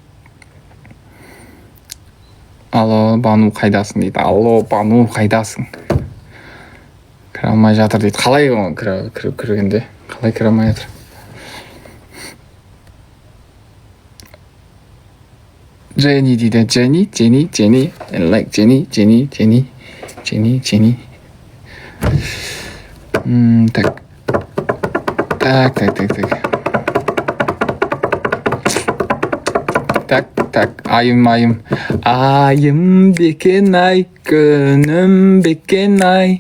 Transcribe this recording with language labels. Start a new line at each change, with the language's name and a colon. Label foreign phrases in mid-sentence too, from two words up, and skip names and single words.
Kazakh: Алло, Бану қайдасың дейді. Алло, Бану қайдасың? Кіре алмай жатыр дейді. Қалай кіргенде? Қалай кіре алмай жатыр? Jenny дейді.
English: Jenny. I like Jenny.
Kazakh: Так. Айым бекен ай, күнім бекен ай.